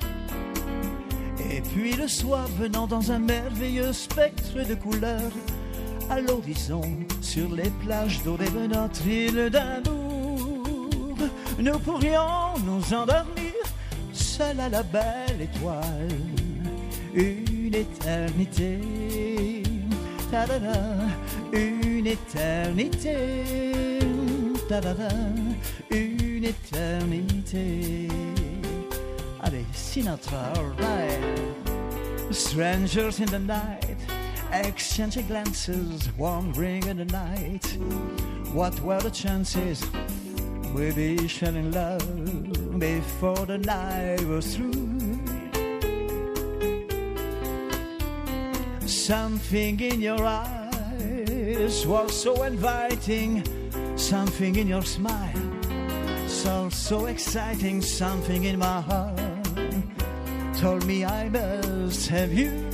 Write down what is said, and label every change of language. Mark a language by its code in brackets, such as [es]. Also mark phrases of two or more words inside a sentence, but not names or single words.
[fr] Et puis le soir venant dans un merveilleux spectre de couleurs, à l'horizon, sur les plages dorées de notre île d'amour, nous pourrions nous endormir seuls à la belle étoile, une éternité, ta-da-da, une éternité, ta-da-da, une éternité. Allez, Sinatra, [en] alright. Strangers in the night, exchanging glances, wandering in the night. What were the chances we'd be sharing love before the night was through? Something in your eyes was so inviting, something in your smile, so exciting, something in my heart told me I must have you.